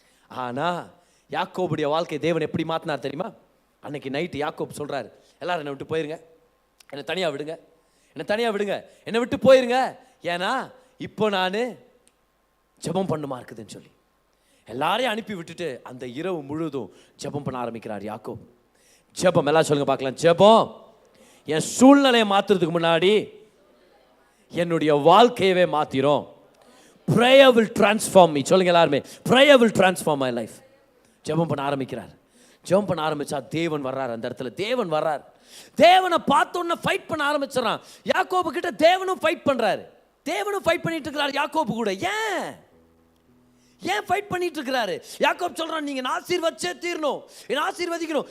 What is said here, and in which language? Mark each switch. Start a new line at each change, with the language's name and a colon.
Tamil: ஆனால் யாக்கோபுடைய வாழ்க்கை தேவன் எப்படி மாற்றினார் தெரியுமா? அன்னைக்கு நைட்டு யாக்கோப் சொல்கிறாரு, எல்லாரும் என்னை விட்டு போயிருங்க, என்னை தனியாக விடுங்க, என்னை விட்டு போயிருங்க, ஏன்னா இப்போ நான் ஜெபம் பண்ணுமா இருக்குதுன்னு சொல்லி எல்லாரையும் அனுப்பி விட்டுட்டு அந்த இரவு முழுதும் ஜெபம் பண்ண ஆரம்பிக்கிறார் யாக்கோப். ஜெபம் எல்லாம் சொல்லுங்க பார்க்கலாம். ஜெபம் என் சூழ்நிலையை மாற்றுறதுக்கு முன்னாடி என்னுடைய வாழ்க்கையவே மாற்றிரும்.
English: Prayer will transform me.
Tamil: சொல்லுங்க எல்லாருமே,
English: prayer will transform my life.
Tamil: ஜெபம் பண்ண ஆரம்பிக்கிறார். ஜெபம் பண்ண ஆரம்பிச்சா தேவன் வர்றார். அந்த இடத்துல தேவன் வர்றார். தேவனை பார்த்தோன்னே ஃபைட் பண்ண ஆரம்பிச்சிடறான். யாக்கோபு கிட்ட தேவனும் ஃபைட் பண்றாரு. தேவனும் ஃபைட் பண்ணிட்டு இருக்கிறார் யாக்கோபு கூட. ஏன் ஃபைட் பண்ணிட்டு இருக்கிறாரு? யாக்கோப் சொல்றான், நீங்க ஆசீர்வதிச்சே தீரணும், என்ன ஆசீர்வதிக்கணும்.